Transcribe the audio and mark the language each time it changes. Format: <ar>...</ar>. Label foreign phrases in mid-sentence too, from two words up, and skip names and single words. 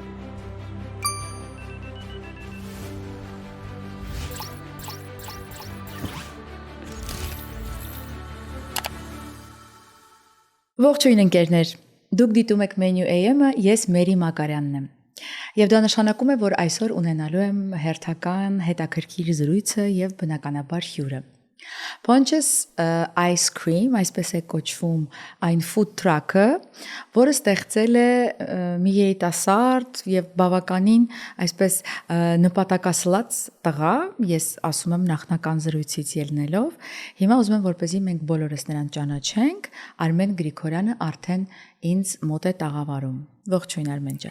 <hy>Ողջույն ընկերներ, դուք դիտում եք Menu AM-ը, ես Մերի Մակարյանն եմ։ Եվ դա նշանակում է, որ այսօր ունենալու եմ հերթական հետաքրքիր զրույցը եւ բնականաբար հյուրը։ Ponch's Ice Cream, այսպես է կոչվում այն</hy> <en>food truck-</en> <hy>ը, որը ստեղծել է մի երիտասարդ եւ բավականին այսպես նպատակասլաց տղա, ես ասում եմ նախնական զրույցից ելնելով, հիմա ուզում եմ որպեսզի մենք բոլորս նրան ճանաչենք, Արմեն Գրիգորյանը արդեն ինձ մոտ է տաղավարում։ Ողջույն Արմեն ջան։</hy>